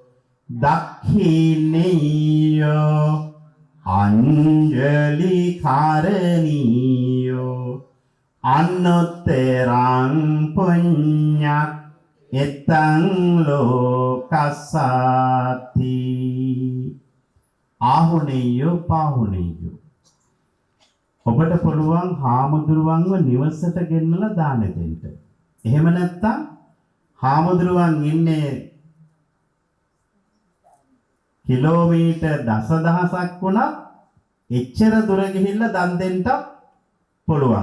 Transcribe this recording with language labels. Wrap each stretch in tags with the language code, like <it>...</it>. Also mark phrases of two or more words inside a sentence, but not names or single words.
<pi>දක්ඛිනීයෝ අංජලි කාරණීයෝ අනුත්තරං පුඤ්ඤක් එතං ලෝකසාති ආහුනීයෝ පාහුනීයෝ</pi> <si>ඔබට පුළුවන් හාමුදුරුවන්ව නිවසට ගෙන්නලා දාන දෙන්න. එහෙම නැත්නම් හාමුදුරුවන් ඉන්නේ කිලෝමීටර් දසදහසක් වුණත් එච්චර දුර ගිහිල්ලා දන් දෙන්නත් පුළුවන්.</si>